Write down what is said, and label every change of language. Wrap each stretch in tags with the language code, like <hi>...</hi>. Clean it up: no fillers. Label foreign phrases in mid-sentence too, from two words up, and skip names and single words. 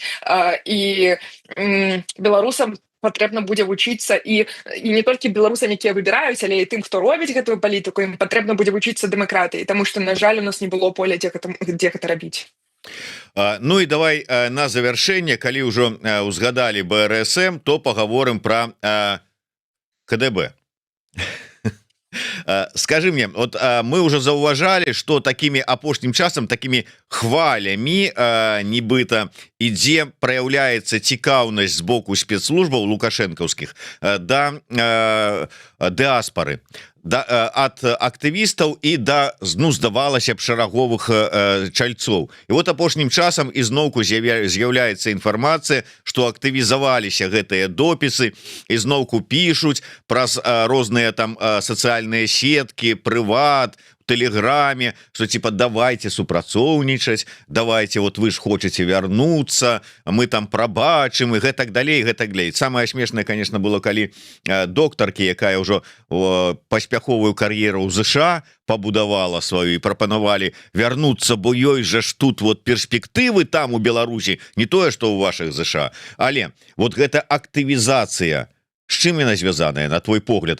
<be>І беларусам патрэбна будзе вучыцца, і не толькі беларусам, якія выбіраюць, але і тым, хто робіць гэтую палітыку, ім патрэбна будзе вучыцца дэмакратыі, таму што, на жаль, у нас не было поля, дзе гэта рабіць. Ну і давай на завяршэнне, калі ўжо узгадалі БРСМ, то паговорым пра КДБ.</be> <ru>Скажи мне, вот мы уже</ru> <be>заўважалі,</be> <ru>что такими</ru> <be>апошнім часам, такими хвалямі нібыта ідзе, праяўляецца цікаўнасць з боку спецслужбаў лукашэнкаўскіх да дыаспары, ад актывістаў і да, здавалася б, шараговых чальцоў. І вот апошнім часам ізноўку з'яўляецца інфармацыя, што актывізаваліся гэтыя допісы, ізноўку пішуць праз розныя там сацыяльныя сеткі, прыват,</be> <ru>Телеграме, что типа давайте супрацоўнічаць, давайте, вот вы ж хочете вернуться, мы там прабачым и</ru> <be>гэтак далей, гэтак далей.</be> <ru>Самое смешное, конечно, было,</ru> <be>калі доктаркі, якая ўжо паспяховую кар'еру ў ЗША пабудавала сваю і прапанавалі вярнуцца, бо ёй жа ж тут вот перспектывы там у Беларусі, не тое, што ў вашых ЗША, але вот гэта актывізацыя, з чым яна звязаная, на твой погляд?</be>